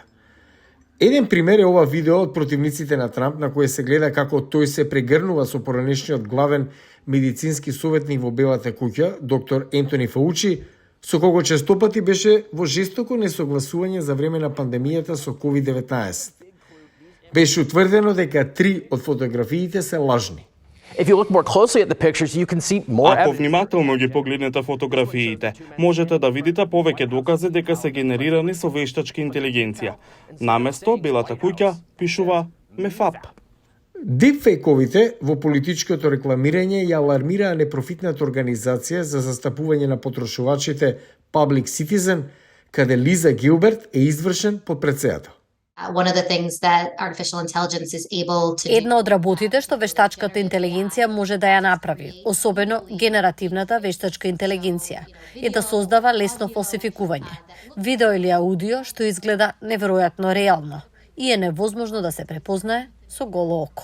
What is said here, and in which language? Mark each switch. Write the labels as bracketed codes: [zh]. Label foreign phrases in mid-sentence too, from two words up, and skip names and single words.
[mk] Еден пример е ова видео од противниците на Трамп на кое се гледа како тој се прегрнува со поранешниот главен медицински советник во Белата куќа, доктор Ентони Фаучи, со кого честопати беше во жестоко несогласување за време на пандемијата со COVID-19. Беше утврдено дека 3 од фотографиите се лажни. [en] If you look more closely at the pictures, you can see more [mk] Ако [en] evidence. [mk] внимателно ги погледнете фотографиите, можете да видите повеќе докази дека се генерирани со вештачка интелигенција. Наместо Белата куќа пишува МЕФАП. Дипфейковите во политичкото рекламирање ја алармираа непрофитната организација за застапување на потрошувачите Public Citizen, каде Лиза Гилберт е извршен под председател. [en] One of the things that artificial intelligence is able to do. [mk] Една од работите што вештачката интелигенција може да ја направи, особено генеративната вештачка интелигенција, е да создава лесно фалсификување, видео или аудио што изгледа неверојатно реално и е невозможно да се препознае со голо око.